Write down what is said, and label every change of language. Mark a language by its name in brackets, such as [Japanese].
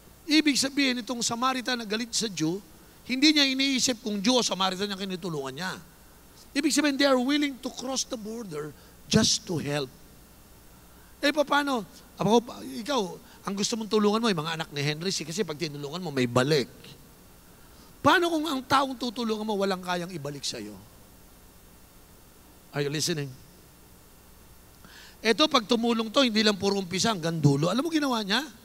[Filipino] Ibig sabihin, itong Samaritan na galit sa Jew, hindi niya iniisip kung Jew o Samaritan ang kinitulungan niya. Ibig sabihin, [English] they are willing to cross the border just to help. [Filipino] Eh, paano? Ikaw, ang gusto mong tulungan mo, yung mga anak ni Henry, kasi pag tinulungan mo, may balik. Paano kung ang taong tutulungan mo, walang kayang ibalik sa'yo? [English] Are you listening? [Filipino] Ito, pag tumulong to, hindi lang puro umpisa, hanggang dulo. Alam mo ginawa niya?